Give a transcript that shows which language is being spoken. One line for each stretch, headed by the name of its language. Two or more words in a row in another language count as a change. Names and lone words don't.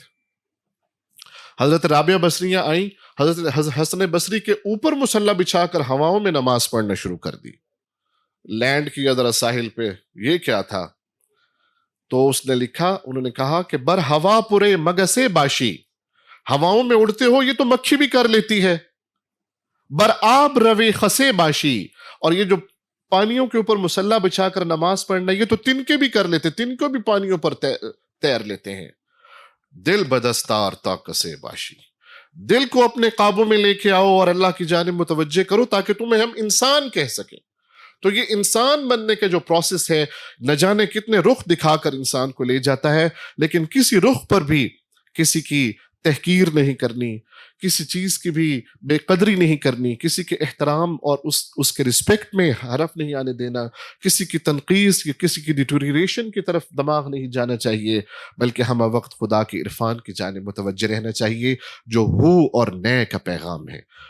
Urdu: حضرت رابعہ بصریہ آئیں، حضرت حسن بصری کے اوپر مصلی بچھا کر ہواؤں میں نماز پڑھنا شروع کر دی۔ لینڈ کیا ذرا ساحل پہ، یہ کیا تھا؟ تو اس نے لکھا، انہوں نے کہا کہ
Persian: بر ہوا پورے مگسے باشی،
Urdu: ہواؤں میں اڑتے ہو یہ تو مکھی بھی کر لیتی ہے،
Persian: بر آب روے خسے باشی،
Urdu: اور یہ جو پانیوں کے اوپر مصلی بچھا کر نماز پڑھنا یہ تو تنکے بھی کر لیتے، تنکے بھی پانیوں پر تیر لیتے ہیں۔
Persian: دل بدستار تا کسے باشی،
Urdu: دل کو اپنے قابو میں لے کے آؤ اور اللہ کی جانب متوجہ کرو تاکہ تمہیں ہم انسان کہہ سکیں۔ تو یہ انسان بننے کا جو پروسیس ہے، نہ جانے کتنے رخ دکھا کر انسان کو لے جاتا ہے، لیکن کسی رخ پر بھی کسی کی تحقیر نہیں کرنی، کسی چیز کی بھی بے قدری نہیں کرنی، کسی کے احترام اور اس کے رسپیکٹ میں حرف نہیں آنے دینا، کسی کی تنقیص یا کسی کی ڈیٹوریشن کی طرف دماغ نہیں جانا چاہیے، بلکہ ہم وقت خدا کے عرفان کی جانب متوجہ رہنا چاہیے جو ہو اور نئے کا پیغام ہے۔